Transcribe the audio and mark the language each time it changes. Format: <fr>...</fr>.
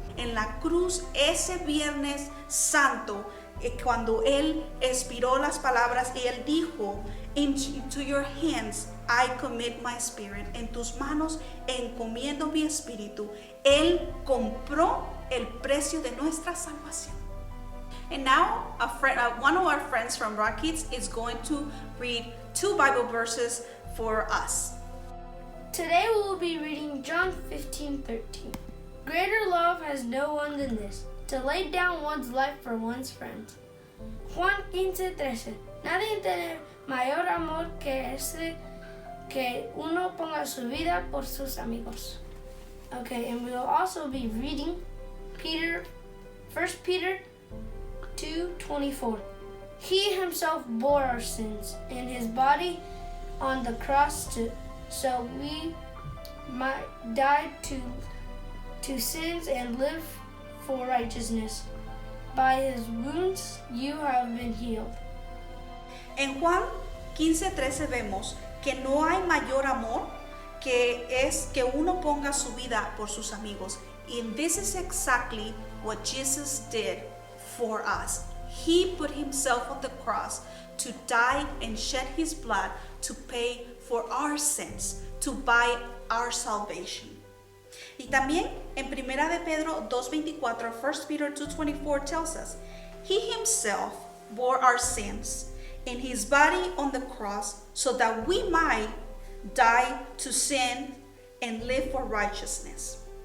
<es>En la cruz, ese Viernes Santo, cuando Él expiró las palabras y Él dijo,</es> <en>"Into your hands I commit my spirit."</en> <es>En tus manos encomiendo mi espíritu. Él compró el precio de nuestra salvación.</es> <en>And now, one of our friends from RocKidZ is going to read 2 Bible verses for us. Today we will be reading John 15:13. Greater love has no one than this, to lay down one's life for one's friends.</en> <es>Juan 15:13. Nadie tiene mayor amor que este, que uno ponga su vida por sus amigos.</es> <en>Okay, and we will also be reading 1 Peter 2:24. He himself bore our sins in his body on the cross so we might die to sins and live for righteousness. By his wounds you have been healed.</en> <es>En Juan 15:13 vemos que no hay mayor amor que es que uno ponga su vida por sus amigos.</es> <en>And this is exactly what Jesus did for us. He put himself on the cross to die and shed his blood to pay for our sins, to buy our salvation.</en> <es>Y también en 1 de Pedro 2:24,</es> <en>1 Peter 2:24 tells us, he himself bore our sins in his body on the cross so that we might die to sin and live for righteousness.</en>